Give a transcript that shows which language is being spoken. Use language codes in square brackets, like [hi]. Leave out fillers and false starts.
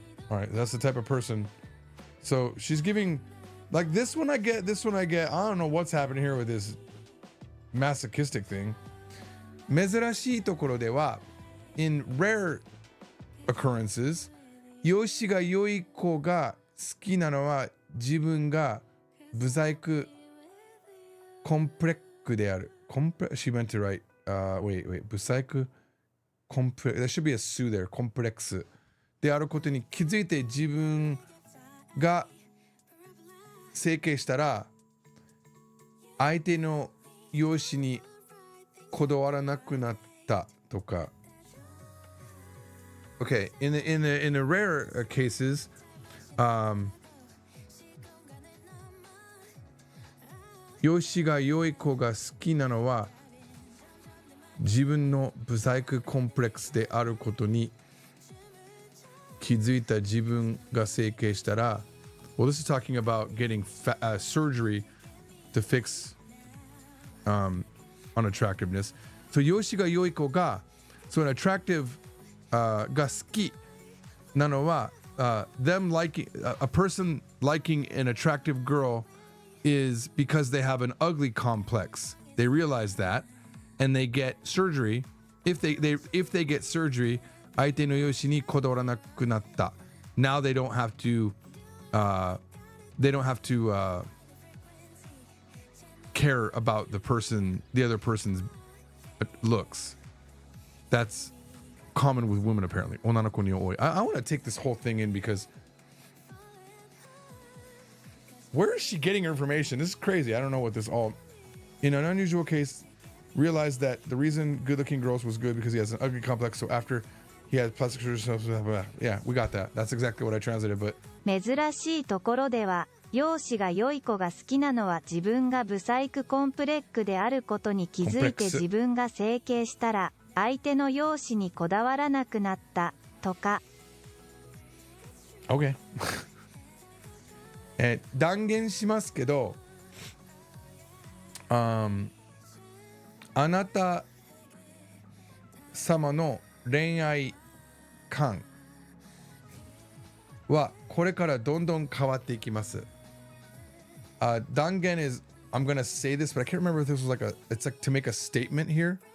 [en] All right, that's the type of person. So she's giving, like this one I get. I don't know what's happening here with this masochistic thing. [ja] 珍しいところでは [en] in rare occurrences [ja] 容姿が良い子が好きなのは自分が不細工コンプレックである。 [en] She meant to write, wait, [ja] 不細工コンプレ、 [en] there should be a su there, [ja] コンプレックスであることに気づいて自分が整形したら相手の容姿にこだわらなくなったとか。 [en] Okay, in the rare cases, [ja] 容姿が良い子が好きなのは自分の不細工コンプレックスであることに気づいた自分が整形したら [en] Well, this is talking about getting surgery to fix unattractiveness. So [ja] 容姿が良い子が [en] So an attractive [ja] が好きなのは [en] them liking a person liking an attractive girl is because they have an ugly complex. They realize that and they get surgery. If they get surgery, [ja] 相手の容姿にこだわらなくなった. [en] Now they don't have to care about the other person's looks. That's common with women apparently. [ja] 女の子に多い. [en] I want to take this whole thing in because where is she getting her information? This is crazy. I don't know what this all. In an unusual case, realized that the reason good-looking girls was good because he has an ugly complex. So after he had plastic surgery, yeah, we got that. That's exactly what I translated. But [ja] 珍しいところでは容姿が良い子が好きなのは自分がブサイクコンプレックであることに気づいて自分が整形したら相手の容姿にこだわらなくなったとか。 [en] Okay. [ja] 断言しますけど、あなた様の恋愛観はこれからどんどん変わっていきます。断言 is [en] I'm gonna say this, but I can't remember if this was like it's like to make a statement here.